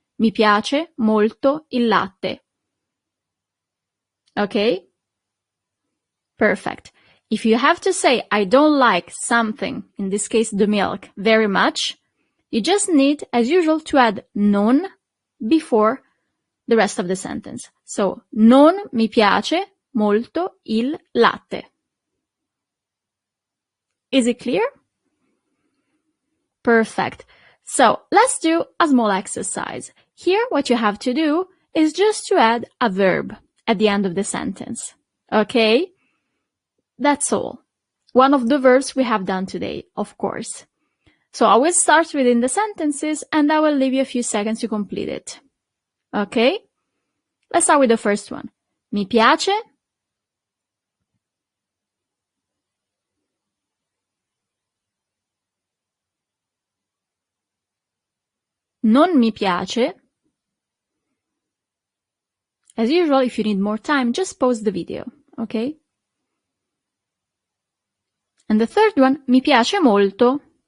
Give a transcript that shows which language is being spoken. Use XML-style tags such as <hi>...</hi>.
<it>Mi piace molto il latte. Okay?</it> <en>Perfect. If you have to say, I don't like something, in this case the milk, very much, you just need, as usual, to add non before the rest of the sentence.</en> <it>So, non mi piace molto il latte.</it> <en>Is it clear? Perfect. So, let's do a small exercise. Here, what you have to do is just to add a verb at the end of the sentence. Okay? That's all. One of the verbs we have done today, of course. So I will start within the sentences and I will leave you a few seconds to complete it. Okay? Let's start with the first one.</en> <it>Mi piace. Non mi piace.</it> <en>As usual, if you need more time, just pause the video, okay? And the third one,</en> <it>mi piace molto.</it>